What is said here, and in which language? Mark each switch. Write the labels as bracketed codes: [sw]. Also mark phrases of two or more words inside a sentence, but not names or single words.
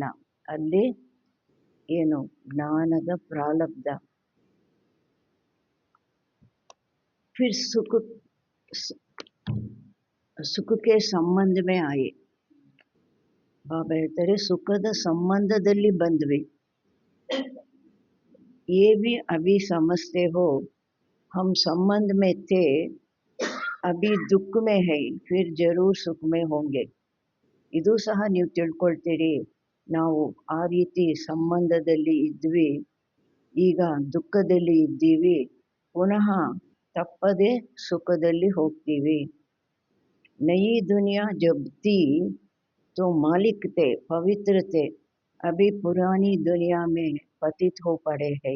[kn] ಅಲ್ಲಿ ಏನು ಜ್ಞಾನದ ಪ್ರಾರಬ್ಧ. ಫಿರ್ ಸುಖಕ್ಕೆ [hi] संबंध में आए, [kn] ಬಾಬಾ ಹೇಳ್ತಾರೆ ಸುಖದ ಸಂಬಂಧದಲ್ಲಿ ಬಂದ್ವಿ. [hi] ये भी अभी समझते हो हम संबंध में थे, अभी दुख में है, फिर जरूर सुख में होंगे. [kn] ಇದು ಸಹ ನೀವು ತಿಳ್ಕೊಳ್ತೀರಿ, ನಾವು ಆ ರೀತಿ ಸಂಬಂಧದಲ್ಲಿ ಇದ್ವಿ, ಈಗ ದುಃಖದಲ್ಲಿ ಇದ್ದೀವಿ, ಪುನಃ ತಪ್ಪದೆ ಸುಖದಲ್ಲಿ ಹೋಗ್ತೀವಿ. [hi] नई दुनिया जब थी तो मालिक थे पवित्र थे, अभी पुरानी दुनिया में पतित हो पड़े हैं.